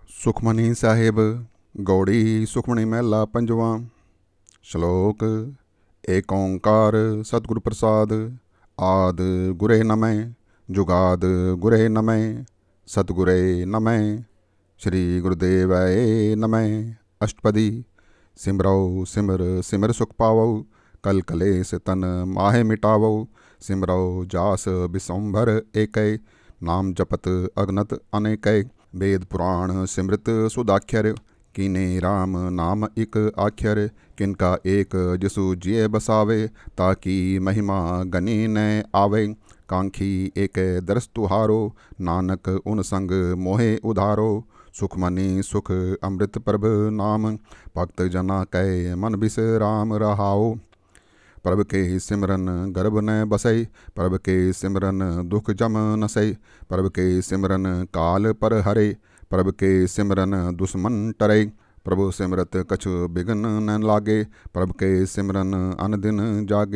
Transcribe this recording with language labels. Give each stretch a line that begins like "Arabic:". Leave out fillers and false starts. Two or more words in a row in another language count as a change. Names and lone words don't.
Braj: सुखमनी साहिब गौड़ी सुखमनी महला पंजवा। श्लोक। एक ओंकार सतगुरु प्रसाद। आद गुरे नमः जुगाद गुरे नमः सतगुरे नमः श्री गुरुदेवाय नमः। अष्टपदी। सिमरौ सिमर सिमर सुख पावौ कल कलेस तन माहे मिटावौ। सिमरौ जास बिसंभर एकै नाम जपत अगनत अनेकै। वेद पुराण सिमृत सुदाख्यर कीने राम नाम इक आख्यर। किनका एक जिसु जिय बसावे ताकि महिमा गनी न आवे। कांखी एक दरस तुहारो नानक उन संग मोहे उधारो। सुखमनी सुख अमृत प्रभ नाम भक्त जना कै मन बिसराम रहाओ। प्रभ के सिमरन गर्भ न बसै प्रभ के सिमरन दुख जम नसै। प्रभ के सिमरन काल पर हरे प्रभ के सिमरन दुश्मन टरै। प्रभु सिमरत कछु बिघन न लागे प्रभ के सिमरन अन दिन जागे।